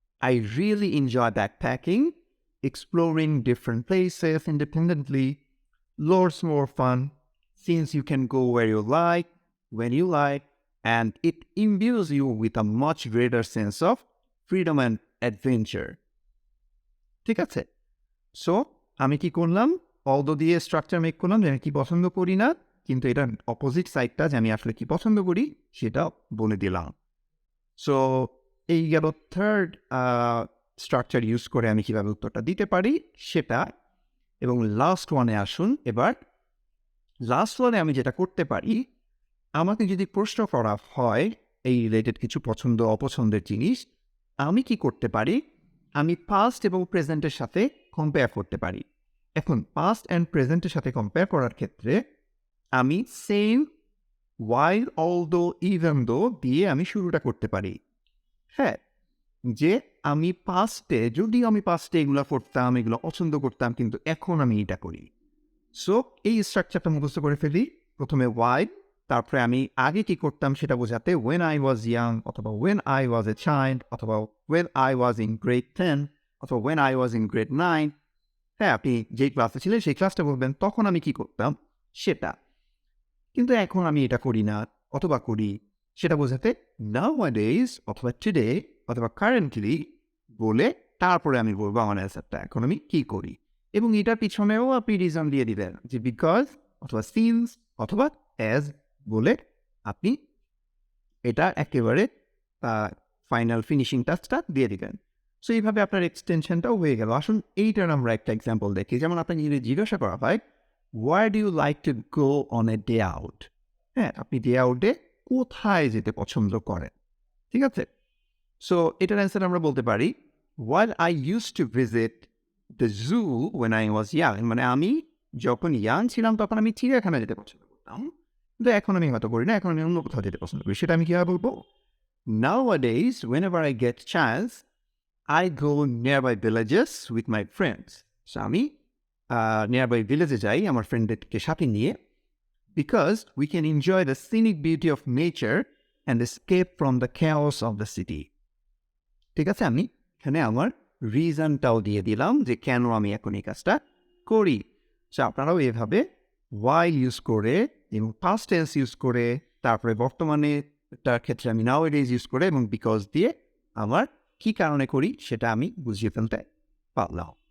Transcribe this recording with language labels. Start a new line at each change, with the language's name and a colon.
English: I really enjoy backpacking, exploring different places independently, loads more fun, since you can go where you like, when you like, and it imbues you with a much greater sense of freedom and adventure.
Bangla: ঠিক আছে? So আমি কি করলাম, although দিয়ে structure make করলাম যে আমি কি পছন্দ করি না, কিন্তু এটা অপোজিট সাইডটা যে আমি আসলে কি পছন্দ করি সেটা বলে দিলাম। সো এই গেল থার্ড স্ট্রাকচার ইউজ করে আমি কীভাবে উত্তরটা দিতে পারি সেটা। এবং লাস্ট ওয়ানে আসুন এবার। লাস্ট ওয়ানে আমি যেটা করতে পারি, আমাকে যদি প্রশ্ন করা হয় এই রিলেটেড কিছু পছন্দ অপছন্দের জিনিস, আমি কি করতে পারি, আমি পাস্ট এবং প্রেজেন্টের সাথে কম্পেয়ার করতে পারি। এখন পাস্ট অ্যান্ড প্রেজেন্টের সাথে কম্পেয়ার করার ক্ষেত্রে আমি same
English: while, although, even though
Bangla: দিয়ে আমি শুরুটা করতে পারি। হ্যাঁ, যে আমি পাস্টে, যদিও আমি পাস্টে এগুলো করতাম, এগুলো পছন্দ করতাম, কিন্তু এখন আমি এটা করি। সো এই স্ট্রাকচারটা মুখস্থ করে ফেলি। প্রথমে ওয়াই, তারপরে আমি আগে কি করতাম সেটা বোঝাতে
English: when I was young,
Bangla: অথবা
English: when I was a child,
Bangla: অথবা
English: when I was in grade 10,
Bangla: অথবা
English: when I was in grade 9।
Bangla: হ্যাঁ, আপনি যেই ক্লাসে ছিলেন সেই ক্লাসটা বলবেন, তখন আমি কি করতাম সেটা। কিন্তু এখন আমি এটা করি না অথবা করি, সেটা বোঝাতে
English: nowadays
Bangla: অথবা today অথবা currently বলে তারপরে আমি বলবো আমার অ্যান্সারটা এখন আমি কি করি। এবং এটার পিছনেও আপনি রিজন দিয়ে দিবেন যে বিকজ অথবা সিন্স অথবা অ্যাজ বলে আপনি এটা একেবারে ফাইনাল ফিনিশিং টাচটা দিয়ে দিবেন। সো এইভাবে আপনার এক্সটেনশনটাও হয়ে গেল। আসুন এইটার আমরা একটা এক্সাম্পল দেখি। যেমন আপনাকে যদি জিজ্ঞাসা করা হয়,
English: Where do you like to go on a day out?
Bangla: হ্যাঁ, আপনি ডে আউটে কোথায় যেতে পছন্দ করেন? ঠিক আছে? সো এটার অ্যান্সার আমরা বলতে পারি,
English: while I used to visit the zoo when I was young,
Bangla: মানে আমি যখন ইয়াং ছিলাম তখন আমি চিড়িয়াখানায় যেতে পছন্দ করতাম। কিন্তু এখন আমি হয়তো করি না, এখন আমি অন্য কোথাও যেতে পছন্দ করি। সেটা আমি কিভাবে বলবো?
English: Nowadays, whenever I get chance, I go nearby villages with my friends. So
Bangla: আমি nearby village যাই আমার ফ্রেন্ডদেরকে সাথে নিয়ে,
English: because we can enjoy the scenic beauty of nature and escape from the chaos of the city.
Bangla: ঠিক আছে, আমি এখানে আমার রিজনটাও দিয়ে দিলাম যে কেন আমি এখন এই কাজটা করি। সো আপনারাও এভাবে ওয়াই ইউজ করে এবং পাস্ট টেন্স ইউজ করে, তারপরে বর্তমানে তার ক্ষেত্রে আমি নাও এডেজ ইউজ করে এবং বিকজ দিয়ে আমার কি কারণে করি সেটা আমি বুঝিয়ে ফেলতে পারলাম।